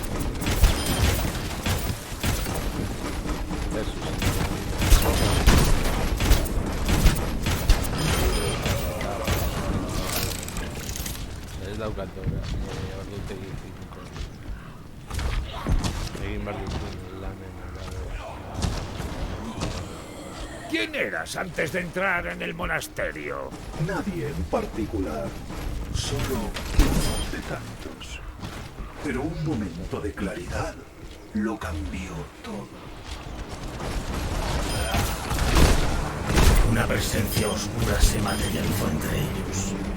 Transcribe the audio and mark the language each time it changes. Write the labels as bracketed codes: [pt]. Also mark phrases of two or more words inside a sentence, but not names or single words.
[eu] Ez daukat ordutegi finiko. Egin behar duzun lanen arabera. [es] ¿Quién eras antes de entrar en el monasterio? Nadie en particular, solo uno de tantos. Pero un momento de claridad lo cambió todo. Una presencia oscura se materializó entre ellos.